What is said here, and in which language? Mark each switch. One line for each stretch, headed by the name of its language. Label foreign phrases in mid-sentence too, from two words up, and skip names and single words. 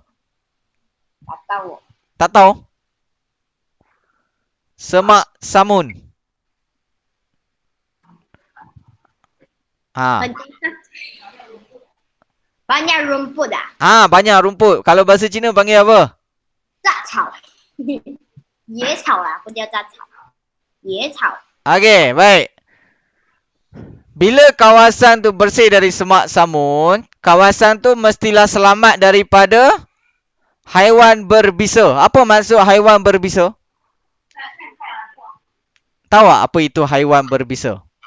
Malay: Tak tahu. Tak tahu? Semak samun. Banyak rumput ah. Banyak rumput. Kalau bahasa Cina panggil apa?
Chinese: 杂草。野草啦，不叫杂草。野草。
Malay: Okey, baik. Bila kawasan tu bersih dari semak samun, kawasan tu mestilah selamat daripada haiwan berbisa. Apa maksud haiwan berbisa? Tahu tak apa itu haiwan berbisa?